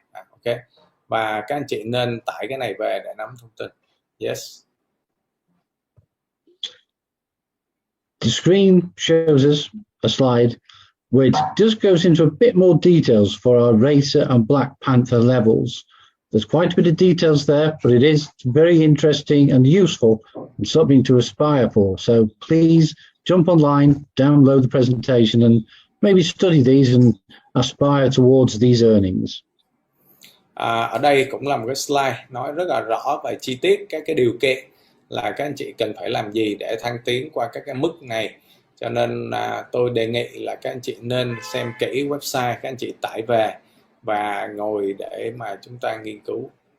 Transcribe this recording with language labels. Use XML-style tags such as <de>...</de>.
<vi>Ok, và các anh chị nên tải cái này về để nắm thông tin.</vi> <en>Yes. The screen shows us a slide which just goes into a bit more details for our Racer and Black Panther levels. There's quite a bit of details there, but it is very interesting and useful and something to aspire for. So please jump online, download the presentation and maybe study these and aspire towards these earnings.</en> <vi>Ở đây cũng là một cái slide nói rất là rõ và chi tiết các cái điều kiện là các anh chị cần phải làm gì để thăng tiến qua các cái mức này. Cho nên tôi đề nghị là các anh chị nên xem kỹ website, các anh chị tải về và ngồi để mà chúng ta nghiên cứu.</vi>